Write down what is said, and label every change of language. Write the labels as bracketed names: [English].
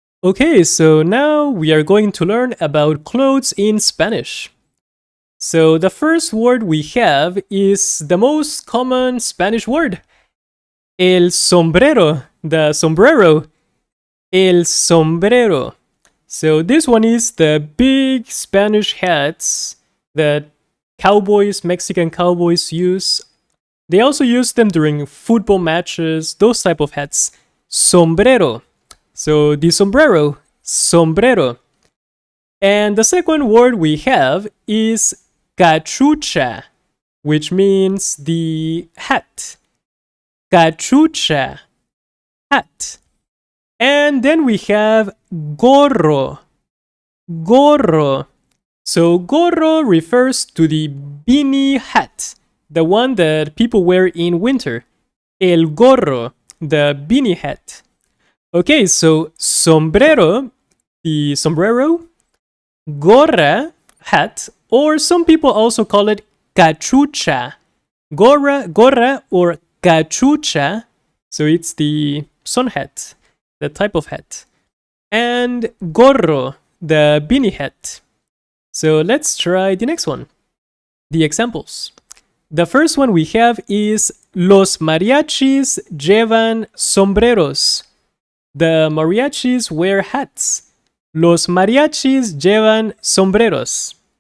[English] Okay, so now we are going to learn about clothes in Spanish. So the first word we have is the most common Spanish word. [Spanish] El sombrero, the sombrero. El sombrero. [English] So this one is the big Spanish hats that Mexican cowboys use. They also use them during football matches, those type of hats. [Spanish] Sombrero. [English] So the sombrero, sombrero. And the second word we have is cachucha, which means the hat. Cachucha, hat. And then we have gorro, gorro. So gorro refers to the beanie hat, the one that people wear in winter. El gorro, the beanie hat. Okay, so sombrero, the sombrero, gorra, hat, or some people also call it cachucha. Gorra or cachucha, so it's the sun hat, the type of hat. And gorro, the beanie hat. So let's try the next one. The examples. The first one we have is [Spanish] Los mariachis llevan sombreros. [English] The mariachis wear hats. [Spanish] Los mariachis llevan sombreros.